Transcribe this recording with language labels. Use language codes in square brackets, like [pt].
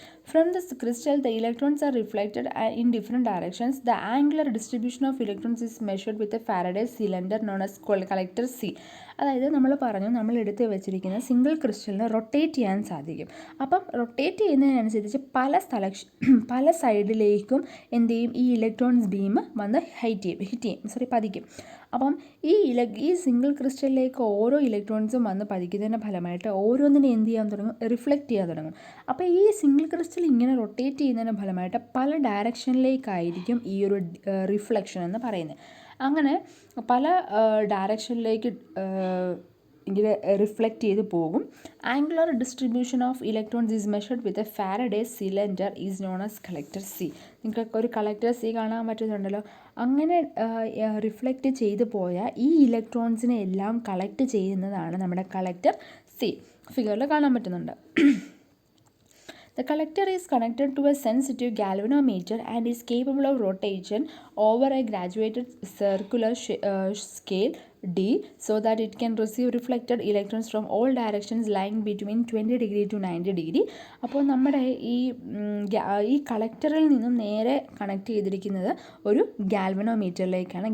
[en] From this crystal, the electrons are reflected in different directions. The angular distribution of electrons is measured with a Faraday cylinder known as collector C. [ml] അതായത് നമ്മൾ എടുത്ത് വെച്ചിരിക്കുന്ന single ക്രിസ്റ്റലിന് rotate ചെയ്യാൻ സാധിക്കും. അപ്പം rotate ചെയ്യുന്നതിനനുസരിച്ച് പല സൈഡിലേക്കും എന്ത് ചെയ്യും? ഈ ഇലക്ട്രോൺസ് ബീം വന്ന് പതിക്കും. അപ്പം ഈ സിംഗിൾ ക്രിസ്റ്റലിലേക്ക് ഓരോ ഇലക്ട്രോൺസും വന്ന് പതിക്കുന്നതിൻ്റെ ഫലമായിട്ട് ഓരോന്നിനെ എന്ത് ചെയ്യാൻ തുടങ്ങും? റിഫ്ലക്റ്റ് ചെയ്യാൻ തുടങ്ങും. അപ്പോൾ ഈ സിംഗിൾ ക്രിസ്റ്റൽ ഇങ്ങനെ റൊട്ടേറ്റ് ചെയ്യുന്നതിൻ്റെ ഫലമായിട്ട് പല ഡയറക്ഷനിലേക്കായിരിക്കും ഈ ഒരു റിഫ്ലക്ഷൻ എന്ന് പറയുന്നത്. അങ്ങനെ പല ഡയറക്ഷനിലേക്ക് ഇങ്ങനെ റിഫ്ലക്റ്റ് ചെയ്ത് പോകും. [en] Angular distribution of electrons is measured with a Faraday cylinder is known as collector C. [ml] നിങ്ങൾക്ക് ഒരു കളക്ടർ സി കാണാൻ പറ്റുന്നുണ്ടല്ലോ. അങ്ങനെ റിഫ്ലക്റ്റ് ചെയ്ത് പോയ ഈ ഇലക്ട്രോൺസിനെ എല്ലാം കളക്ട് ചെയ്യുന്നതാണ് നമ്മുടെ കളക്ടർ സി. ഫിഗറിൽ കാണാൻ പറ്റുന്നുണ്ട്. [en] The collector is connected to a sensitive galvanometer and is capable of rotation over a graduated circular scale D so that it can receive reflected electrons from all directions lying between 20 degree to 90 degree. [ml] അപ്പോൾ നമ്മുടെ ഈ കളക്ടറിൽ നിന്നും നേരെ connect ചെയ്തിരിക്കുന്നത് ഒരു ഗാൽവനോമീറ്ററിലേക്കാണ്.